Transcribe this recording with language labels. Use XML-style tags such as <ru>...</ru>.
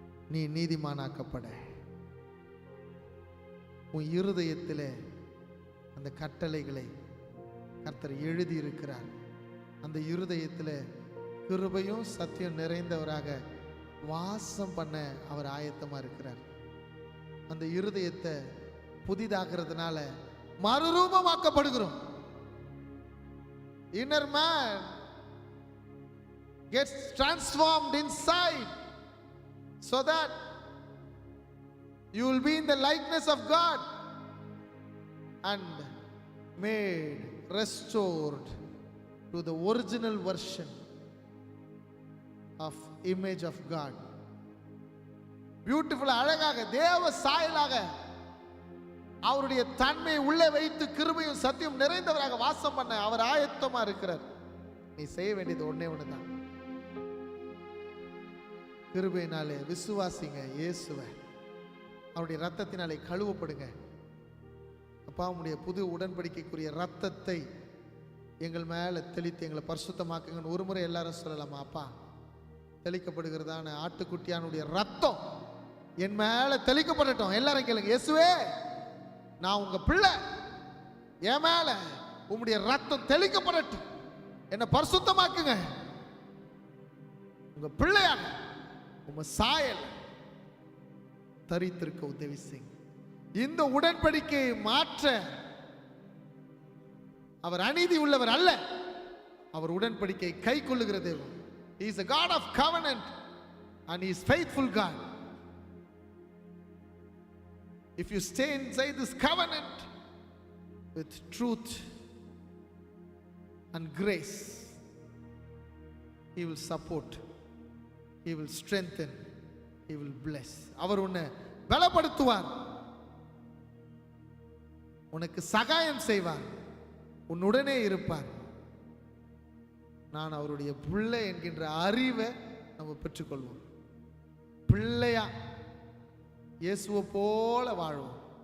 <ta>நீ நீதிமானாக்கப்பட உன் இருதயத்திலே அந்த கட்டளைகளை கர்த்தர் எழுதியிருக்கிறார். அந்த இருதயத்தில் கிருபையும் சத்தியம் நிறைந்தவராக வாசம் பண்ண அவர் ஆயத்தமாக இருக்கிறார். அந்த இருதயத்தை புதிதாகிறதுனால மறுரூபமாக்கப்படுகிறோம்.</ta> <en>Inner man gets transformed inside so that you will be in the likeness of God and made, restored to the original version of image of God.</en> <ta>Beautiful, அழகாக தேவ சாயலாக அவருடைய தன்மையை உள்ளே வைத்து கிருபையும் சத்தியம் நிறைந்தவராக வாசம் பண்ண அவர் ஆயத்தமா இருக்கிறார். நீ செய்ய வேண்டியது ஒண்ணே ஒண்ணுதான். கிருபையினாலே விசுவாசிங்க இயேசுவை, அவருடைய ரத்தத்தினாலே கழுவப்படுங்க. அப்பா, உம்முடைய புது உடன்படிக்கைக்குரிய ரத்தத்தை எங்கள் மேல தெளித்து எங்களை பரிசுத்தமாக்குங்கன்னு ஒரு முறை எல்லாரும் சொல்லலாமா? அப்பா, தெளிக்கப்படுகிறதான ஆட்டுக்குட்டியானுடைய ரத்தம் என் மேல தெளிக்கப்படட்டும். எல்லாரும் கேளுங்க, இயேசுவே நான் உங்க பிள்ளை, என் மேல உம்முடைய ரத்தம் தெளிக்கப்படட்டும், என்னை பரிசுத்தமாக்குங்க. உங்க பிள்ளையாக உங்க சாயல் தரித்திருக்க உதவி செய்யுங்க. இந்த உடன்படிக்கையை மாற்ற அவர் அநீதி உள்ளவர் அல்ல, அவர் உடன்படிக்கை கை கொள்ளுகிற தேவன்.</ta> <en>He is a God of covenant and he is faithful God. If you stay inside this covenant with truth and grace, he will support, he will strengthen, he will bless.</en> <ta>அவர் உன்னை பலப்படுத்துவார், உனக்கு சகாயம் செய்வார், உன்னுடனே இருப்பார். நான் அவருடைய பிள்ளை என்கின்ற அறிவை நம்ம பெற்றுக்கொள்வோம். பிள்ளையா இயேசுவை போல வாழ்வோம்.</ta>